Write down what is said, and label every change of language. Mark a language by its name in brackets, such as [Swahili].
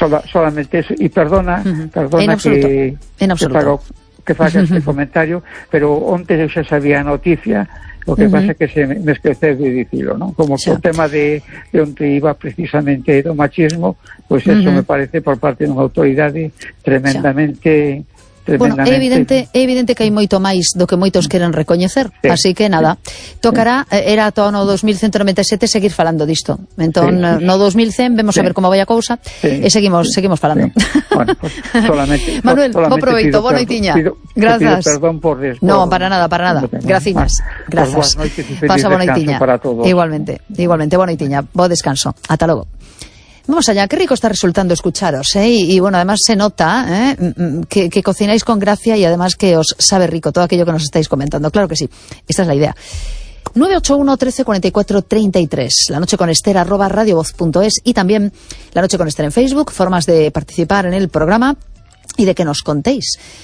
[Spanish] Solamente eso. Y perdona, perdona que haga este comentario, pero antes ya sabía noticia, lo que pasa es que se me esquece de decirlo, ¿no? Como que el tema de donde iba precisamente el machismo, pues eso me parece por parte de una autoridad tremendamente... [Galician] Bueno, é evidente que hai moito máis do que moitos queren recoñecer, sí, así que nada, tocará, era todo o ano 2197 seguir falando disto. Entón, sí, no 2100 vemos a ver como vai a cousa e seguimos falando. Sí. [Spanish] Bueno, pues, solamente, [Galician] Manuel, bo proveito, boa noitiña. Grazas. Perdón por des. [Spanish] No, para nada. [Galician] Graciñas. Grazas. Pasa boa noitiña. Igualmente, boa noitiña. Bo descanso. Ata logo. [Spanish] Vamos allá, qué rico está resultando escucharos, ¿eh? Y bueno, además se nota que cocináis con gracia y además que os sabe rico todo aquello que nos estáis comentando. Claro que sí, esta es la idea. 981-1344-33, la noche con Esther @radiovoz.es y también la noche con Esther en Facebook, formas de participar en el programa y de que nos contéis.